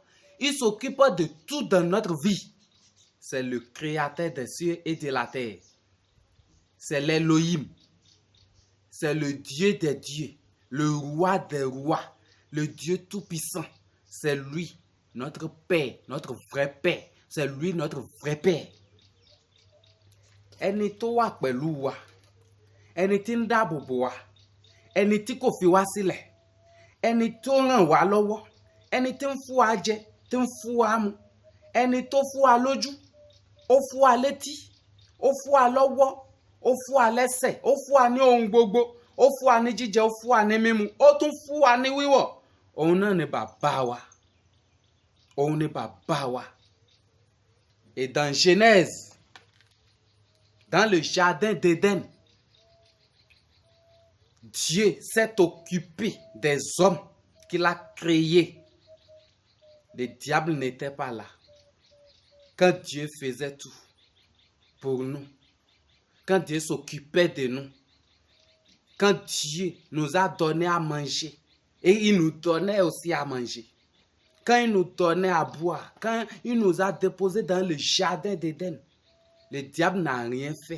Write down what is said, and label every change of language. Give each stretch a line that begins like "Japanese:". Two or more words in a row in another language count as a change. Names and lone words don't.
French: Il s'occupe de tout dans notre vie. C'est le créateur des cieux et de la terre. C'est l'Elohim. C'est le Dieu des dieux, le roi des rois, le Dieu tout-puissant. C'est lui, notre Père, notre vrai Père. C'est lui, notre vrai Père.
Yoruba: Ẹni tó wà pẹ̀lú wa, ẹni tí ń dáàbò bò wá, ẹni tí kò fi wá sílẹ̀, ẹni tó ràn wá lọ́wọ́, ẹni tí ń fún wa jẹ, tí ń fún wa mu, ẹni tó fún wa lójú, ó fún wa létí, ó fún wa lọ́wọ́, ó fún wa lẹ́sẹ̀, ó fún wa ní ohun gbogbo, ó fún wa ní jíjẹ, ó fún wa ní mímu, ó tún fún wa ní wíwọ̀. Òun náà ni bàbá wa. Òun ni bàbá wa.
French: Et dans Genèse, dans le jardin d'Éden, Dieu s'est occupé des hommes qu'il a créés. Le diable n'était pas là. Quand Dieu faisait tout pour nous, quand Dieu s'occupait de nous, quand Dieu nous a donné à manger, et il nous donnait aussi à manger, quand il nous donnait à boire, quand il nous a déposés dans le jardin d'Éden, le diable n'a rien fait.